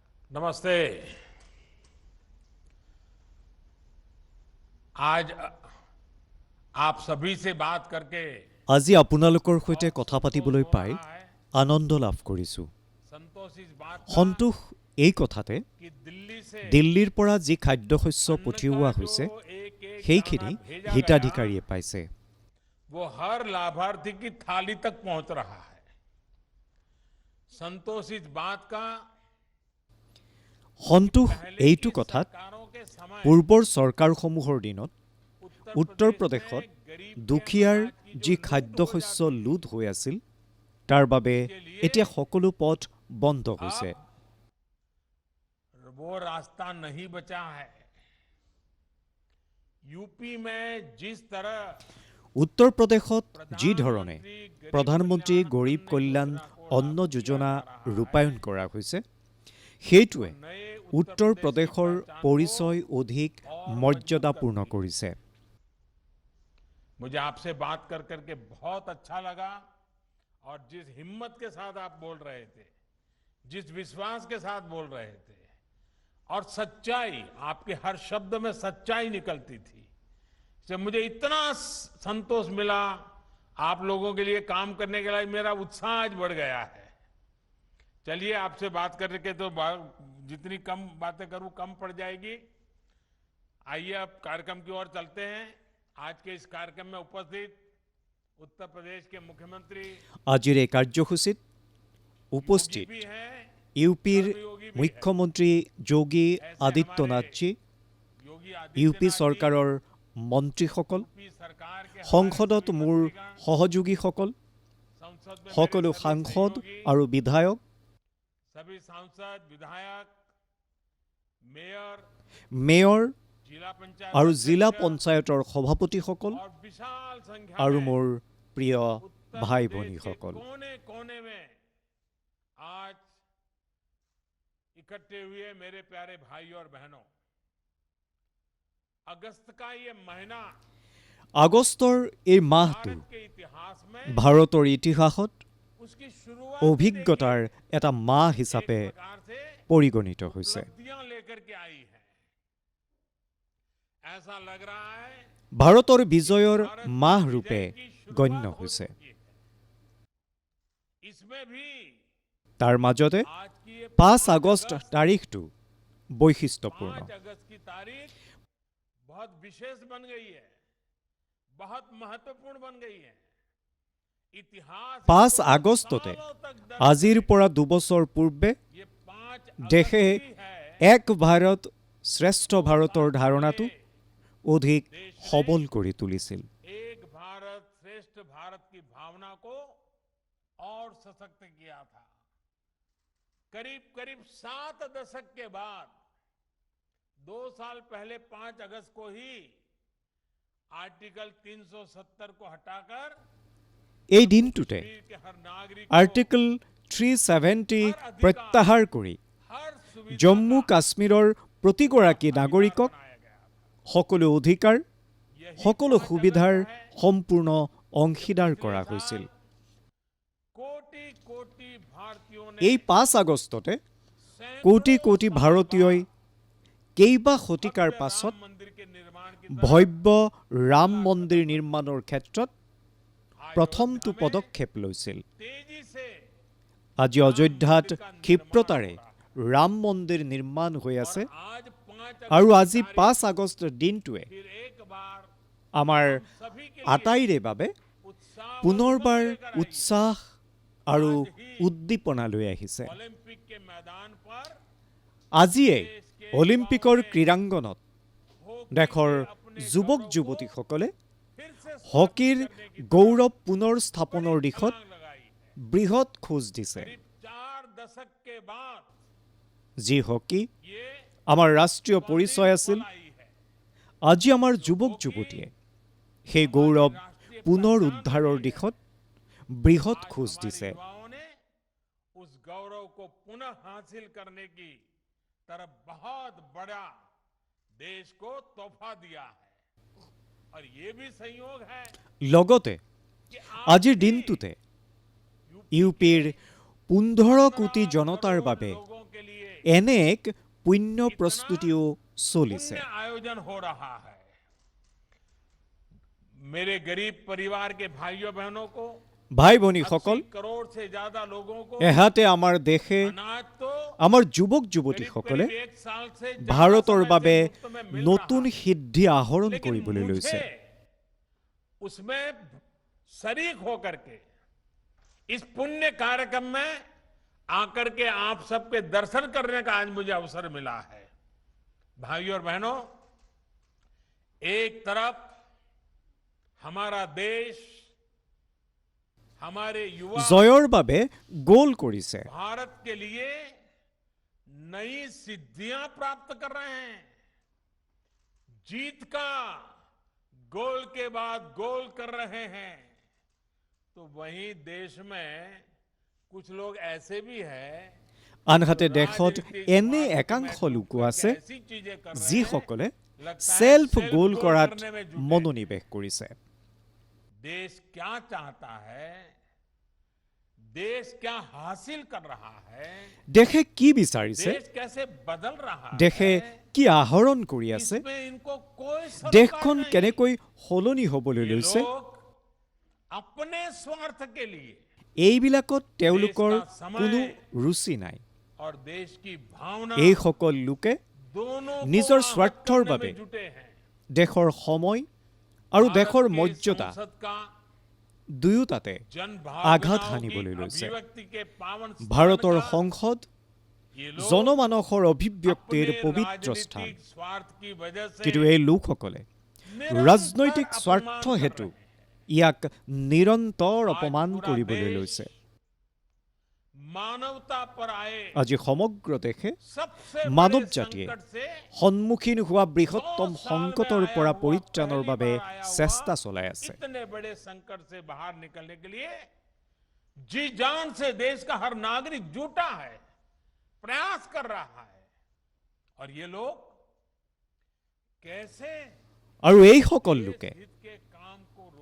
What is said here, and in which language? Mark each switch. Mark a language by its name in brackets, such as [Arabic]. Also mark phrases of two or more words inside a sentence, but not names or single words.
[Hindi] नमस्ते। आज आप सभी से बात करके [Assamese] আজি আপোনালোকৰ সৈতে [Hindi] बहुत [Assamese] কথা [Hindi] संतोष [Assamese] পাতিবলৈ [Hindi] हो [Assamese] পাই [Hindi] रहा है। [Assamese] আনন্দ লাভ কৰিছোঁ। [Hindi] संतोष इस बात का [Assamese] সন্তোষ এই কথাতে [Hindi] कि दिल्ली से [Assamese] দিল্লীৰ পৰা যি খাদ্যশস্য [Hindi] अन्न [Assamese] পঠিওৱা [Hindi] का जो [Assamese] হৈছে [Hindi] एक एक दाना [Assamese] সেইখিনি [Hindi] भेजा गया [Assamese] হিতাধিকাৰীয়ে পাইছে। [Hindi] वो हर लाभार्थी की थाली तक पहुंच रहा है। संतोष इस बात का [Assamese] সন্তোষ [Hindi] पहले [Assamese] এইটো [Hindi] की [Assamese] কথাত [Hindi] सरकारों के समय [Assamese] পূৰ্বৰ চৰকাৰসমূহৰ দিনত উত্তৰ [Hindi] उत्तर प्रदेश [Assamese] প্ৰদেশত [Hindi] में गरीब के [Assamese] দুখীয়াৰ [Hindi] अनाज की जो [Assamese] যি [Hindi] लूट हो [Assamese] খাদ্যশস্য [Hindi] जाती थी, [Assamese] লুট হৈ আছিল তাৰ বাবে [Hindi] उसके लिए [Assamese] এতিয়া সকলো পথ বন্ধ হৈছে। [Hindi] अब वो रास्ता नहीं बचा है। यूपी में जिस तरह উত্তৰ প্ৰদেশত যি ধৰণে प्रधानमंत्री প্ৰধানমন্ত্ৰী গৰীব কল্যাণ অন্ন যোজনা ৰূপায়ণ কৰা হৈছে সেইটোৱে नए উত্তৰ প্ৰদেশৰ पहचान को পৰিচয় অধিক মৰ্যাদাপূৰ্ণ কৰিছে। मुझे आपसे बात कर करके बहुत अच्छा लगा और जिस हिम्मत के साथ आप बोल रहे थे, जिस विश्वास के साथ बोल रहे थे और सच्चाई, आपके हर शब्द में सच्चाई निकलती थी, इससे मुझे इतना संतोष मिला। आप लोगों के लिए काम करने के लिए मेरा उत्साह आज बढ़ गया है। चलिए, आपसे बात करके तो जितनी कम बातें करूं कम पड़ जाएगी। आइए अब कार्यक्रम की ओर चलते हैं। आज के इस कार्यक्रम में उपस्थित उत्तर प्रदेश के मुख्यमंत्री [Assamese] আজিৰ এই কাৰ্যসূচীত উপস্থিত [Hindi] भी हैं, [Assamese] ইউপিৰ [Hindi] कर्मयोगी भी [Assamese] মুখ্যমন্ত্ৰী যোগী [Hindi] हैं। [Assamese] আদিত্যনাথজী, [Hindi] योगी [Assamese] ইউপি [Hindi] आदित्यनाथ [Assamese] চৰকাৰৰ মন্ত্ৰীসকল, [Hindi] यूपी सरकार के [Assamese] সংসদত মোৰ সহযোগীসকল, [Hindi] संसद में [Assamese] সকলো [Hindi] मेरे सभी [Assamese] সাংসদ [Hindi] सहयोगी, [Assamese] আৰু বিধায়ক, [Hindi] सभी सांसद, विधायक, मेयर, [Assamese] মেয়ৰ [Hindi] जिला पंचायत [Assamese] আৰু জিলা [Hindi] अध्यक्ष [Assamese] পঞ্চায়তৰ সভাপতিসকল [Hindi] और विशाल संख्या [Assamese] আৰু [Hindi] में [Assamese] মোৰ প্ৰিয় [Hindi] उत्तर [Assamese] ভাই [Hindi] प्रदेश के [Assamese] ভনীসকল, [Hindi] कोने-कोने में आज इकट्ठे हुए मेरे प्यारे भाई और बहनों, अगस्त का ये महीना [Assamese] আগষ্টৰ এই মাহটো [Hindi] भारत के इतिहास में [Assamese] ভাৰতৰ ইতিহাসত [Hindi] उसकी शुरुआत [Assamese] অভিজ্ঞতাৰ এটা মাহ হিচাপে [Hindi] एक प्रकार से [Assamese] পৰিগণিত হৈছে। [Hindi] उपलब्धियां लेकर के आई है। ऐसा लग रहा है [Assamese] ভাৰতৰ বিজয়ৰ [Hindi] भारत [Assamese] মাহ [Hindi] की [Assamese] ৰূপে [Hindi] विजय की शुरुआत [Assamese] গণ্য [Hindi] हो [Assamese] হৈছে। [Hindi] चुकी है। इसमें भी [Assamese] তাৰ মাজতে [Hindi] आज की ये [Assamese] 5 আগষ্ট তাৰিখটো বৈশিষ্ট্যপূৰ্ণ। [Hindi] 5 अगस्त की तारीख बहुत विशेष बन गई है, बहुत महत्वपूर्ण बन गई है। इतिहास 5 इसको [Assamese] আগষ্টতে [Hindi] सालों तक दर्ज [Assamese] আজিৰ পৰা দুবছৰ পূৰ্বে [Hindi] ये 5 [Assamese] দেশে [Hindi] अगस्त ही है [Assamese] এক ভাৰত শ্ৰেষ্ঠ ভাৰতৰ ধাৰণাটো অধিক সবল কৰি তুলিছিল। [Hindi] एक भारत श्रेष्ठ भारत की भावना को और सशक्त किया था। करीब करीब 7 दशक के बाद 2 साल पहले 5 अगस्त को ही आर्टिकल 370 को हटाकर [Assamese] এই দিনটোতে [Hindi] कश्मीर के हर नागरिक को [Assamese] আৰ্টিকল 370 প্ৰত্যাহাৰ কৰি [Hindi] हर सुविधा [Assamese] জম্মু কাশ্মীৰৰ প্ৰতিগৰাকী নাগৰিকক [Hindi] बनाया गया था। [Assamese] সকলো অধিকাৰ, [Hindi] यही [Assamese] সকলো [Hindi] 5 [Assamese] সুবিধাৰ [Hindi] अगस्त है। [Assamese] সম্পূৰ্ণ অংশীদাৰ কৰা হৈছিল। [Hindi] कोटि कोटि भारतीयों ने [Assamese] এই 5 আগষ্টতে [Hindi] सैकड़ों [Assamese] কোটি কোটি [Hindi] साल [Assamese] ভাৰতীয়ই [Hindi] बाद [Assamese] কেইবা শতিকাৰ [Hindi] भव्य [Assamese] পাছত [Hindi] राम मंदिर के निर्माण की [Assamese] ভব্য ৰাম মন্দিৰ নিৰ্মাণৰ ক্ষেত্ৰত [Hindi] आज [Assamese] প্ৰথমটো [Hindi] अयोध्या में [Assamese] পদক্ষেপ লৈছিল। [Hindi] तेजी से [Assamese] আজি অযোধ্যাত ক্ষিপ্ৰতাৰে ৰাম মন্দিৰ নিৰ্মাণ হৈ আছে [Hindi] आज 5 [Assamese] আৰু [Hindi] अगस्त [Assamese] আজি [Hindi] की तारीख [Assamese] 5 আগষ্টৰ দিনটোৱে [Hindi] फिर एक बार [Assamese] আমাৰ [Hindi] सभी के लिए [Assamese] আটাইৰে বাবে [Hindi] उत्साह और [Assamese] পুনৰবাৰ [Hindi] उमंग लेकर आई है। [Assamese] উৎসাহ আৰু উদ্দীপনা লৈ আহিছে। [Hindi] ओलंपिक के मैदान पर [Assamese] আজিয়ে [Hindi] देश के [Assamese] অলিম্পিকৰ [Hindi] युवाओं ने [Assamese] ক্ৰীড়াংগনত [Hindi] हॉकी [Assamese] দেশৰ [Hindi] के अपने [Assamese] যুৱক [Hindi] गौरव को [Assamese] যুৱতীসকলে [Hindi] फिर से [Assamese] হকীৰ [Hindi] स्थापित करने की [Assamese] গৌৰৱ পুনৰ স্থাপনৰ [Hindi] बड़ी [Assamese] দিশত [Hindi] छलांग लगाई है। [Assamese] বৃহৎ খোজ দিছে। [Hindi] करीब 4 दशक के बाद [Assamese] যি হকী [Hindi] ये [Assamese] আমাৰ ৰাষ্ট্ৰীয় পৰিচয় আছিল, [Hindi] फल आई है। [Assamese] আজি আমাৰ যুৱক যুৱতীয়ে সেই গৌৰৱ পুনৰ উদ্ধাৰৰ দিশত বৃহৎ [Hindi] आज [Assamese] খোজ [Hindi] हमारे [Assamese] দিছে। [Hindi] युवाओं ने उस गौरव को पुनः हासिल करने की तरफ बहुत बड़ा देश को तोहफा दिया है। और ये भी संयोग है [Assamese] লগতে [Hindi] कि [Assamese] আজিৰ দিনটোতে ইউপিৰ 15 কোটি জনতাৰ বাবে [Hindi] लोगों के लिए [Assamese] এনে এক পুণ্য প্ৰস্তুতিও চলিছে। [Hindi] पुण्य आयोजन हो रहा है। मेरे गरीब परिवार के भाइयों बहनों को [Assamese] ভাই ভনীসকল, [Hindi] 80 करोड़ से ज्यादा लोगों को [Assamese] এহাতে আমাৰ দেশে, [Hindi] अनाज तो [Assamese] আমাৰ যুৱক [Hindi] करीब [Assamese] যুৱতীসকলে [Hindi] करीब 1 साल से ज्यादा [Assamese] ভাৰতৰ [Hindi] समय [Assamese] বাবে [Hindi] से मुफ्त में मिल [Assamese] নতুন [Hindi] रहा है। [Assamese] সিদ্ধি আহৰণ [Hindi] लेकिन [Assamese] কৰিবলৈ লৈছে। [Hindi] मुझे उसमें शरीक होकर के इस पुण्य कार्यक्रम में आकर के आप सबके दर्शन करने का आज मुझे अवसर मिला है। भाइयों और बहनों, एक तरफ हमारा देश, हमारे युवा [Assamese] জয়ৰ বাবে গ'ল কৰিছে। [Hindi] भारत के लिए नई सिद्धियां प्राप्त कर रहे हैं। जीत का गोल के बाद गोल कर रहे हैं। तो वहीं देश में कुछ लोग ऐसे भी हैं [Assamese] আনহাতে দেশত এনে একাংশ লোকো আছে যিসকলে [English] self goal [Assamese] কৰাত মনোনিৱেশ কৰিছে। [Hindi] देश क्या चाहता है, देश क्या हासिल कर रहा है, [Assamese] দেশে কি বিচাৰিছে, [Hindi] देश कैसे बदल रहा [Assamese] দেশে [Hindi] है, [Assamese] কি আহৰণ কৰি আছে, [Hindi] इसमें इनको कोई सरोकार [Assamese] দেশখন [Hindi] नहीं। [Assamese] কেনেকৈ সলনি হ'বলৈ [Hindi] ये [Assamese] লৈছে, [Hindi] लोग अपने स्वार्थ के लिए [Assamese] এইবিলাকত তেওঁলোকৰ কোনো ৰুচি নাই। [Hindi] और देश की भावना [Assamese] এইসকল লোকে [Hindi] दोनों को [Assamese] নিজৰ [Hindi] आहत [Assamese] স্বাৰ্থৰ [Hindi] करने [Assamese] বাবে [Hindi] में जुटे हैं। [Assamese] দেশৰ সময় আৰু দেশৰ [Hindi] भारत की [Assamese] মৰ্যাদা [Hindi] संसद का [Assamese] দুয়োটাতে [Hindi] जनभावनाओं [Assamese] আঘাত [Hindi] की [Assamese] হানিবলৈ লৈছে। [Hindi] अभिव्यक्ति के पावन स्थान [Assamese] ভাৰতৰ [Hindi] का [Assamese] সংসদ [Hindi] ये लोग [Assamese] জনমানসৰ অভিব্যক্তিৰ [Hindi] अपने [Assamese] পবিত্ৰ স্থান। [Hindi] राजनीतिक स्वार्थ की वजह से [Assamese] কিন্তু এই লোকসকলে [Hindi] निरंतर [Assamese] ৰাজনৈতিক [Hindi] अपमान [Assamese] স্বাৰ্থ [Hindi] कर [Assamese] হেতু [Hindi] रहे हैं। [Assamese] ইয়াক নিৰন্তৰ [Hindi] आज [Assamese] অপমান [Hindi] पूरा [Assamese] কৰিবলৈ [Hindi] देश [Assamese] লৈছে। [Hindi] मानवता पर आए [Assamese] আজি সমগ্ৰ দেশে [Hindi] सबसे [Assamese] মানৱ [Hindi] बड़े [Assamese] জাতিয়ে [Hindi] संकट से [Assamese] সন্মুখীন হোৱা বৃহত্তম [Hindi] 100 साल [Assamese] সংকটৰ [Hindi] में आया [Assamese] পৰা [Hindi] हुआ, [Assamese] পৰিত্ৰাণৰ [Hindi] पहली [Assamese] বাবে [Hindi] बार आया हुआ [Assamese] চেষ্টা চলাই আছে। [Hindi] इतने बड़े संकट से बाहर निकलने के लिए जी जान से देश का हर नागरिक जुटा है, प्रयास कर रहा है। और ये लोग कैसे [Assamese] আৰু এইসকল লোকে [Hindi] देश हित के काम को रोका